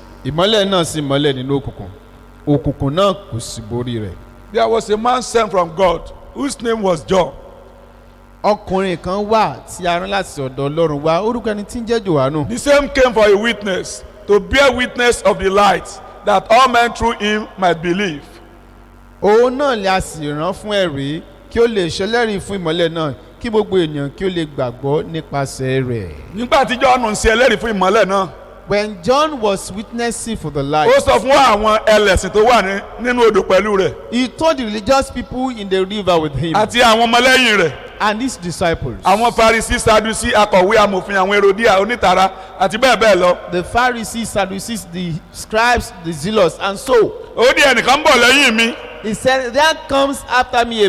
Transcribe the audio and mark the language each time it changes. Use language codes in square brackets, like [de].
[yo] Ìmọ́lẹ̀ náà sì mọ́lẹ̀ nínú òkùnkùn. Òkùnkùn náà kò sì borí rẹ̀. [en] There was a man sent from God whose name was John. [yo] Ọkùnrin kan wà tí a rán láti ọ̀dọ̀ Ọlọ́run wá, orúkọ ẹni tí ń jẹ́ Jòhánù. [en] The same came for a witness, to bear witness of the light, that all men through him might believe. [yo] Òun náà ni a sì rán fún ẹ̀rí kí ó lè ṣẹlẹ́rìí fún ìmọ́lẹ̀ náà kí gbogbo ènìyàn kí ó lè gbàgbọ́ nípasẹ̀ rẹ̀. Nígbà tí John ń ṣe ẹlẹ́rìí fún ìmọ́lẹ̀ náà, [en] When John was witnessing for the light, [yo] ó sọ fún àwọn ẹlẹ́sìn tó wà nínú odò pẹ̀lú rẹ̀ [en] he told the religious people in the river with him [yo] àti àwọn ọmọlẹ́yìn rẹ̀, [en] and his disciples, [yo] àwọn Farisí, Sadusí, akọ̀wé amòfin, àwọn Herodia, onítara àti bẹ́ẹ̀ bẹ́ẹ̀ lọ. [en] the Pharisees, Sadducees, the scribes, the zealots, and so [yo] Ó ní ẹnìkan ń bọ̀ lẹ́yìn mi, [en] he said, there comes after me a